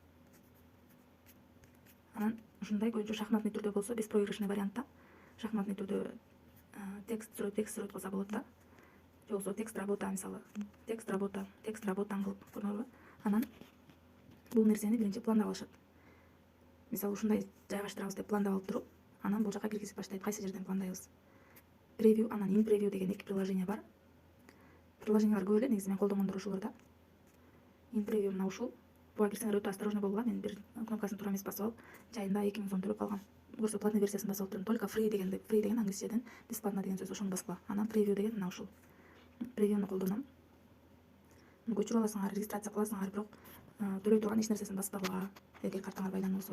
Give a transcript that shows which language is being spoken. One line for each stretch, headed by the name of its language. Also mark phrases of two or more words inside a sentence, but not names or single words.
Kyrgyz: Анан ушундай көбүнчө шахматный түрдө болсо, беспроигрышный вариантта шахматный түрдө текст сурет кылса болот да. Же болбосо
Russian: текст работа,
Kyrgyz: мисалы
Russian: текст работа
Kyrgyz: кылып көрдүңөрбү? Анан бул нерсени биринчи пландап алышат. Мисалы ушундай жайгаштырабыз деп пландап алып туруп, анан бул жака киргизип баштайт. Кайсы жерден пландайбыз? Превью, анан in preview деген эки приложение бар. Приложениялар көп эле, негизи мен колдонгондор ушулар да. In preview мына ушул. Буга кирсеңер өтө осторожно болгула. Мен бир кнопкасын туура эмес басып алып, жайында 2000 сом төлөп калгам. Көрсө платный версиясын басып алып турдум. Только free деген англисчеден бесплатно деген сөз, ошону баскыла. Анан preview деген мына ушул. Превьюну колдоном. Көчүрүп аласыңар, регистрация кыласыңар, бирок төлөй турган эч нерсесин баспагыла, эгер картаңар байланып болсо.